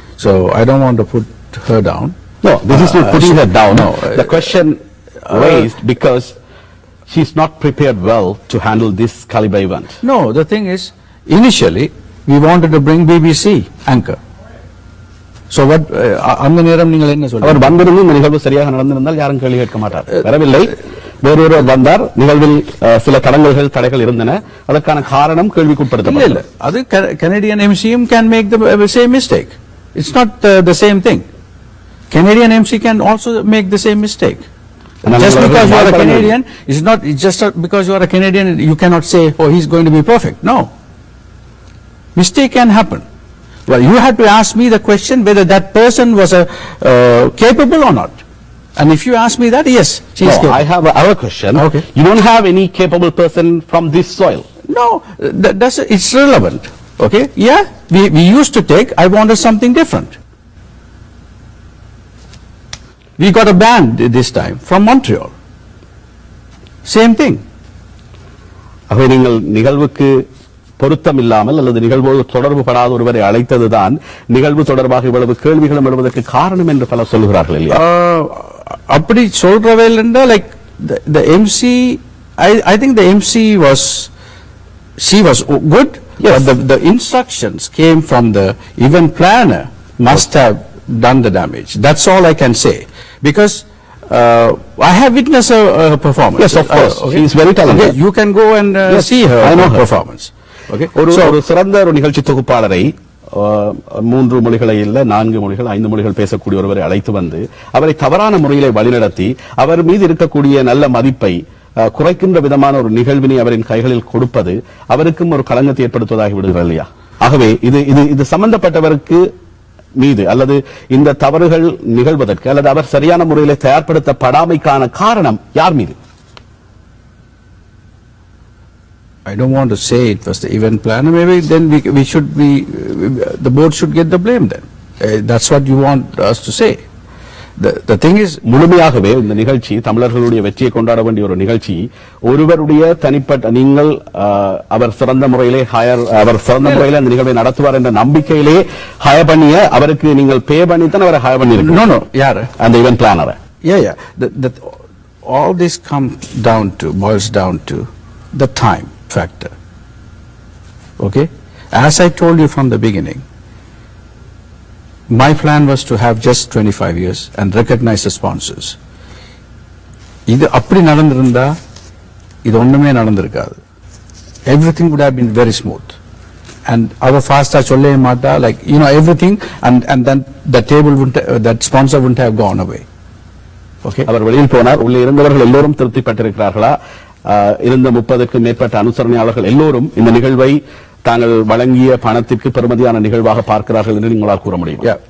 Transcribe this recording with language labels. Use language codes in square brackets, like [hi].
[en] So I don't want to put her down. No, this is not putting her down. No, the question raised because she's not prepared well to handle this caliber event. No, the thing is, initially we wanted to bring BBC anchor. So what? [ta] அந்த நேரம் நீங்கள் என்ன சொல்றீங்க? அவர் வந்திருந்து இந்த நிகழ்வு சரியாக நடந்திருந்தால் யாரும் கேள்வி கேட்க மாட்டார். வரவில்லை. வேறொருவர் வந்தார். நிகழ்வில் சில தடைகள் இருந்தன. அதற்கான காரணம் கேள்விக்குட்படுத்தப்படவில்லை. இல்ல, அது [en] Canadian MCM can make the same mistake. It's not the same thing. Canadian MC can also make the same mistake. Just because you are a Canadian, it's not just because you are a Canadian, you cannot say, oh, he's going to be perfect. No. Mistake can happen. Well, you have to ask me the question whether that person was capable or not. And if you ask me that, yes, she is capable. I have our question. Okay. You don't have any capable person from this soil. No, it's relevant. Okay. Yeah, we used to take, I wanted something different. We got a band this time from Montreal. Same thing. [ta] ஆகவே நீங்கள் நிகழ்வுக்கு பொருத்தம் இல்லாமல் அல்லது நிகழ்வோடு தொடர்பு படாத ஒருவரை அழைத்ததுதான் நிகழ்வு தொடர்பாக இவ்வளவு கேள்விகளும் எழுவதற்கு காரணம் என்று பலர் சொல்கிறார்கள் இல்லையா? அப்படி சொல்றவேல் என்றால், [en] like the MC, I think the MC she was good. Yes. But the instructions came from the event planner must have done the damage. That's all I can say. Because I have witnessed her performance. Yes, of course. Okay. She is very talented. Okay, you can go and see her, I know her performance. Okay. [ta] ஒரு சிறந்த ஒரு நிகழ்ச்சி தொகுப்பாளரை 3 மொழிகளை இல்ல 4 மொழிகள் 5 மொழிகள் பேசக்கூடிய ஒருவரை அழைத்து வந்து அவரை தவறான முறையிலே வழிநடத்தி அவர் மீது இருக்கக்கூடிய நல்ல மதிப்பை குறைக்கின்ற விதமான ஒரு நிகழ்வினை அவரின் கைகளில் கொடுப்பது அவருக்கும் ஒரு களங்கத்தை ஏற்படுத்துவதாகி விடுகிறது இல்லையா? ஆகவே இது சம்பந்தப்பட்டவருக்கு மீது அல்லது இந்த தவறுகள் நிகழ்வதற்கு அல்லது அவர் சரியான முறையில் தயார்படுத்தப்படாமைக்கான காரணம் யார் மீது? [en] I don't want to say it was the event planner. Maybe then we should be, the board should get the blame then. That's what you want us to say. The thing is, [ta] முழுமையாகவே இந்த நிகழ்ச்சி தமிழர்களுடைய வெற்றியை கொண்டாட வேண்டிய ஒரு நிகழ்ச்சி ஒருவருடைய தனிப்பட்ட நீங்கள் அவர் சிறந்த முறையிலே அந்த நிகழ்வை நடத்துவார் என்ற நம்பிக்கையிலே ஹயர் பண்ணிய அவருக்கு நீங்கள் பே பண்ணித்தான் அவரை ஹயர் பண்ணிருக்கீங்க. [en] No, [ta] யாரு? அந்த event பிளானரை. [en] Yeah. All this boils down to the time factor. Okay? As I told you from the beginning, my plan was to have just 25 years and recognize the sponsors. [ta] இது அப்படி நடந்திருந்தா இது ஒண்ணுமே நடந்திருக்காது. [en] Everything would have been very smooth. And our fast [ta] சொல்லவே மாட்டா, [en] like, everything, and then the table that sponsor wouldn't have gone away. Okay. [ta] அவர் வெளியில் போனார். உள்ளே இருந்தவர்கள் எல்லோரும் திருப்திப்பட்டிருக்கிறார்களா? இருந்த 30க்கு மேற்பட்ட அனுசரணையாளர்கள் எல்லோரும் இந்த நிகழ்வை தாங்கள் வழங்கிய பணத்திற்கு பெருமதியான நிகழ்வாக பார்க்கிறார்கள் என்று நீங்களால் கூற முடியும்.